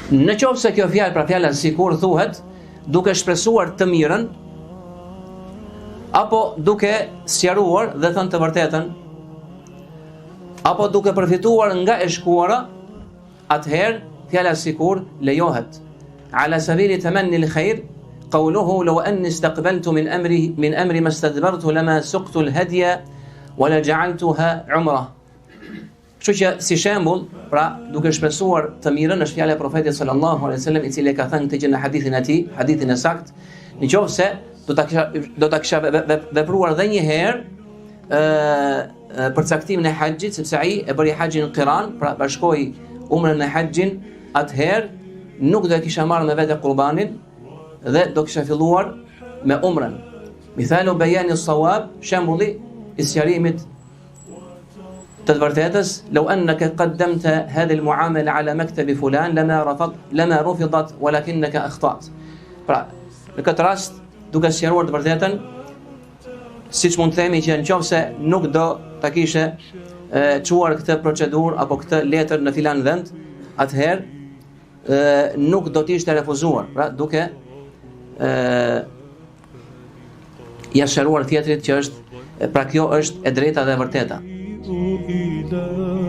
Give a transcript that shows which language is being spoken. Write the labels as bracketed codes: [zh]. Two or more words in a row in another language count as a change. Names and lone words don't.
[sq] Në qoftë se kjo fjalë, pra fjala sikur thuhet duke shpresuar të mirën apo duke sqaruar dhe thënë të vërtetën, apo duke përfituar nga e shkuara, atëherë fjala sikur lejohet. [ar] على سبيل تمني الخير قوله لو أني استقبلت من أمري ما استدبرت لما سقت الهدي ولا جعلتها عمرة. [sq] Kështu që si shembull, pra duke shpresuar të mirën është fjala e profetit [ar] صلى الله عليه وسلم [sq] i cili ka thënë këtë gjë në hadithin e tij, hadithin e saktë, nëse do ta kisha vepruar edhe një herë përcaktimin e haxhit, sepse ai e bëri haxhin qiran, pra bashkoi umrën me haxhin, atëherë nuk do e kisha marrë me vete qurbanin dhe do kisha filluar me umrën. [ar] مثال بيان الصواب, [sq] shembulli i sqarimit të vërtetës, [ar] لو أنك قدمت هذه المعاملة على مكتب فلان لما رفضت ولكنك أخطأت. [sq] Pra, në këtë rast, duke sqaruar të vërtetën, siç mund të themi që nëse nuk do ta kishe çuar këtë procedurë apo këtë letër në filan vend, atëherë nuk do të ishte refuzuar, pra duke ja sqaruar tjetrit që është, pra kjo është e drejta dhe e vërteta.